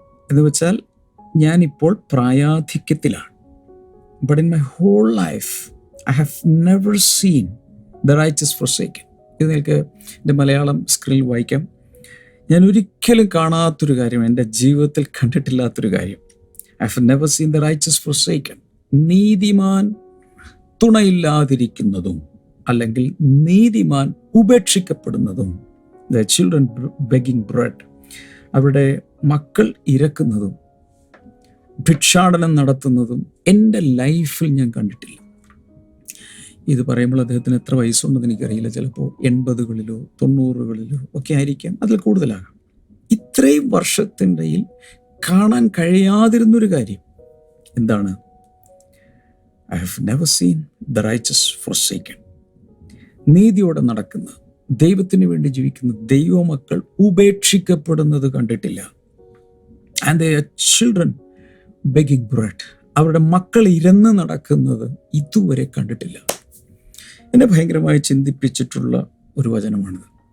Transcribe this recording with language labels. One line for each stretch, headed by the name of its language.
Malayalam: എന്ന് വെച്ചാൽ ഞാനിപ്പോൾ പ്രായാധിക്യത്തിലാണ്.
English: But in my whole life I have never seen the righteous forsaken.
Malayalam: ഇത് നിങ്ങൾക്ക് എൻ്റെ മലയാളം സ്ക്രീനിൽ വായിക്കാം. ഞാൻ ഒരിക്കലും കാണാത്തൊരു കാര്യം, എൻ്റെ ജീവിതത്തിൽ കണ്ടിട്ടില്ലാത്തൊരു കാര്യം.
English: I have never seen the righteous forsaken.
Malayalam: നീതിമാൻ തുണയില്ലാതിരിക്കുന്നതും അല്ലെങ്കിൽ നീതിമാൻ ഉപേക്ഷിക്കപ്പെടുന്നതും,
English: the children begging bread.
Malayalam: അവരുടെ മക്കൾ ഇരക്കുന്നതും ഭിക്ഷാടനം നടത്തുന്നതും എൻ്റെ ലൈഫിൽ ഞാൻ കണ്ടിട്ടില്ല. ഇത് പറയുമ്പോൾ അദ്ദേഹത്തിന് എത്ര വയസ്സുണ്ടെന്ന് എനിക്കറിയില്ല. ചിലപ്പോൾ 80കളിലോ 90കളിലോ ഒക്കെ ആയിരിക്കാം, അതിൽ കൂടുതലാകാം. ഇത്രയും വർഷത്തിൻ്റെയിൽ കാണാൻ കഴിയാതിരുന്നൊരു കാര്യം എന്താണ്?
English: I have never seen the righteous forsaken.
Malayalam: നീതിയോടെ നടക്കുന്ന, ദൈവത്തിന് വേണ്ടി ജീവിക്കുന്ന ദൈവമക്കൾ ഉപേക്ഷിക്കപ്പെടുന്നത് കണ്ടിട്ടില്ല.
English: And their children begging bread.
Malayalam: അവരുടെ മക്കൾ ഇരന്ന് നടക്കുന്നത് ഇതുവരെ കണ്ടിട്ടില്ല. എന്നെ ഭയങ്കരമായി ചിന്തിപ്പിച്ചിട്ടുള്ള ഒരു വചനമാണിത്.